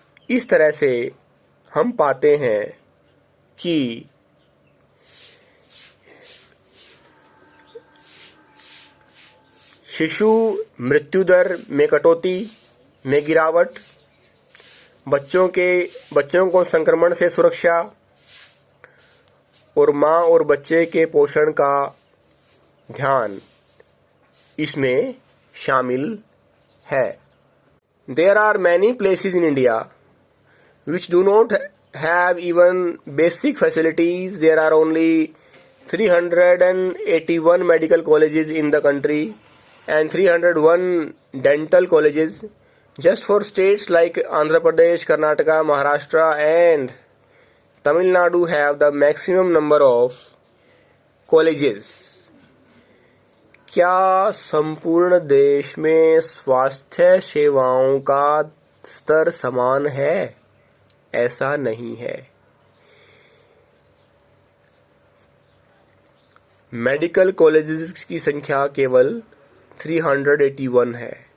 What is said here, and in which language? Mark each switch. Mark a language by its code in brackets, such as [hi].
[hi] इस तरह से हम पाते हैं कि शिशु मृत्यु दर में कटौती में गिरावट, बच्चों को संक्रमण से सुरक्षा और माँ और बच्चे के पोषण का ध्यान इसमें शामिल है। [en] There are many places in India which do not have even basic facilities. There are only 381 medical colleges in the country and 301 dental colleges. Just for states like Andhra Pradesh, Karnataka, Maharashtra and Tamil Nadu have the maximum number of colleges. [hi] क्या संपूर्ण देश में स्वास्थ्य सेवाओं का स्तर समान है? ऐसा नहीं है। मेडिकल कॉलेजेस की संख्या केवल 381 है।